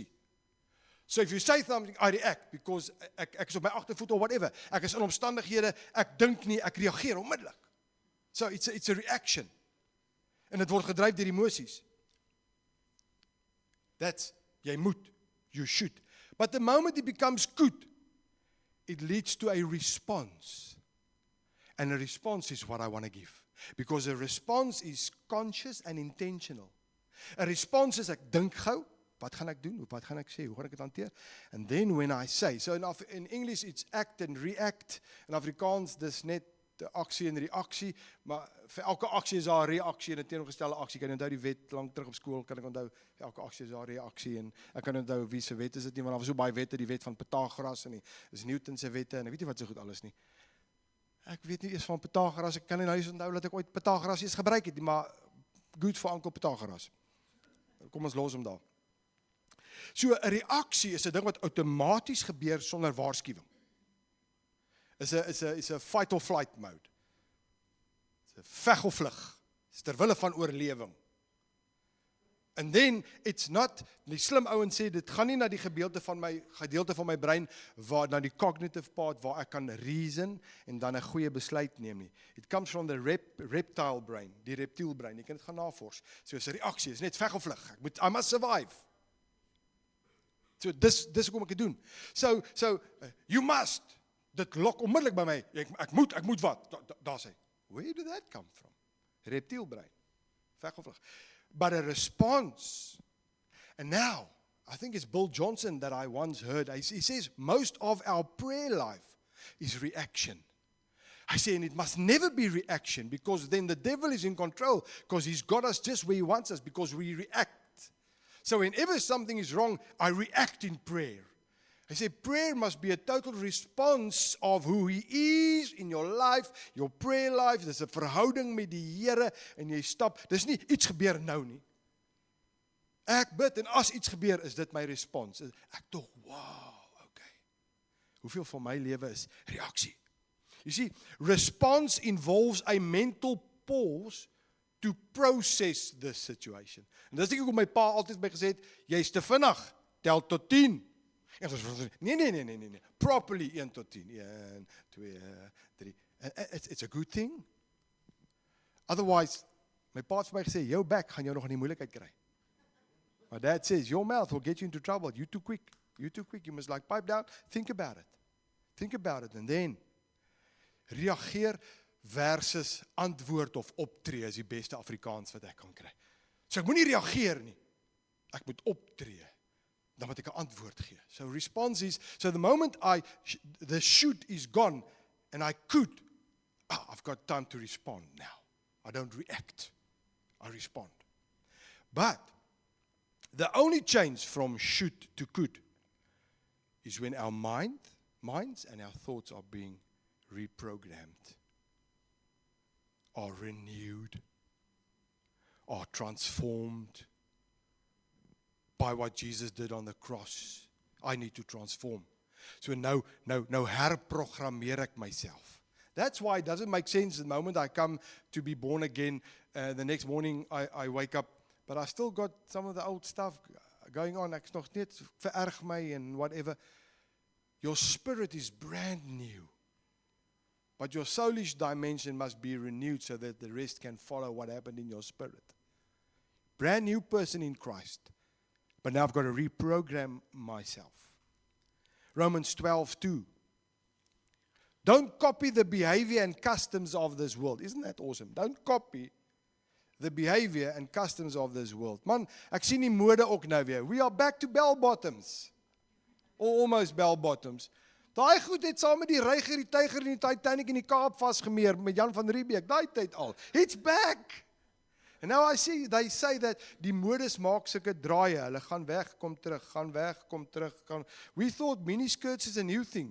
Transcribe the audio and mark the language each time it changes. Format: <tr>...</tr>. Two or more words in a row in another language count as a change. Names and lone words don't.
<en>So if you say something, I react, because</en> <af>ek is op my agtervoet</af> <en>or whatever,</en> <af>ek is in omstandighede, ek dink nie, ek reageer onmiddellik.</af> <en>So it's a reaction.</en> <af>En dit word gedryf deur emosies. That's, jy moet,</af> <en>you should. But the moment it becomes good, it leads to a response. And a response is what I want to give. Because a response is conscious and intentional. A response is,</en> <af>ek dink gou, wat gaan ek doen? Wat gaan ek sê? Hoe gaan ek dit hanteer?</af> <en>And then when I say, so in English it's act and react.</en> <af>In Afrikaans dis net aksie en reaksie, maar vir elke aksie is daar 'n reaksie en 'n teenoorgestelde aksie. Kan jy onthou die wet lank terug op skool, kan ek onthou vir elke aksie is daar 'n reaksie en ek kan onthou wie se wet is dit nie, want daar was so baie wette, die wet van Pythagoras en dis Newton se wette en ek weet nie wat so goed alles nie. Ek weet nie eers van Pythagoras, ek kan nie nou eens onthou dat ek ooit Pythagoras eens gebruik het nie, maar</af> <en>good for Uncle Pythagoras.</en> <af>Kom ons los hom daar. So 'n reaksie is 'n ding wat outomaties gebeur sonder waarskuwing. Is 'n</af> <en>fight or flight mode.</en> <af>Is 'n veg of vlug. Is ter wille van oorlewing.</af> <en>And then it's not,</en> <af>die slim ouens sê dit gaan nie na die gedeelte van my brein waar na die</af> <en>cognitive part</en> <af>waar ek kan reason en dan 'n goeie besluit neem nie.</af> <en>It comes from the reptile brain,</en> <af>die reptielbrein. Jy kan dit gaan navors. So 'n reaksie is net veg of vlug.</af> <en>I must survive.</en> <af>So dis hoekom ek dit doen.</af> <en>So you must.</en> <af>Dit lok onmiddellik by my. Ek moet wat? Daar sê.</af> <en>Where did that come from?</en> <af>Reptielbrein. Veg of vlug.</af> <en>But a response. And now, I think it's Bill Johnson that I once heard. He says, most of our prayer life is reaction. I say, and it must never be reaction, because then the devil is in control, because he's got us just where he wants us, because we react. So whenever something is wrong, I react in prayer. I say, prayer must be a total response of who he is in your life, your prayer life.</en> <af>Dis 'n verhouding met die Here en jy stap. Dis nie iets gebeur nou nie. Ek bid en as iets gebeur, is dit my respons. Ek tog, wow, okay. Hoeveel van my lewe is reaksie?</af> <en>You see, response involves a mental pause to process this situation.</en> <af>En dis ek hoekom my pa altyd my gesê het, jy's te vinnig, tel tot 10. Nee. Properly 1 tot 10. 1, 2, 3.</af> <en>It's a good thing. Otherwise,</en> <af>my pa het vir my gesê, jou bek gaan jou nog in die moeilikheid kry.</af> <en>My dad says, your mouth will get you into trouble. You too quick. You must like pipe down. Think about it. And then,</en> <af>reageer versus antwoord of optree is die beste Afrikaans wat ek kan kry. So ek moet nie reageer nie. Ek moet optree. Dan moet ek 'n antwoord gee.</af> <en>So response is, so the moment the should is gone, and I could, I've got time to respond now. I don't react. I respond. But the only change from should to could is when our minds and our thoughts are being reprogrammed, are renewed, are transformed by what Jesus did on the cross. I need to transform.</en> <af>So nou herprogrammeer ek myself.</af> <en>That's why it doesn't make sense the moment I come to be born again, the next morning I wake up, but I still got some of the old stuff going on.</en> <af>Ek's nog net vererg my</af> <en>and whatever. Your spirit is brand new. But your soulish dimension must be renewed so that the rest can follow what happened in your spirit. Brand new person in Christ. But now I've got to reprogram myself. Romans 12:2. Don't copy the behavior and customs of this world. Isn't that awesome? Don't copy the behavior and customs of this world.</en> <af>Man, ek sien die mode ook nou weer.</af> <en>We are back to bell bottoms. Or almost bell bottoms.</en> <af>Daai goed het saam met die Reiger, die Tiger en die Titanic in die Kaap vasgemeer met Jan van Riebeeck. Daai tyd al.</af> <en>It's back. And now they say that</en> <af>die modes maak sulke draaie. Hulle gaan weg, kom terug, gaan weg, kom terug.</af> <en>We thought miniskirts is a new thing.</en>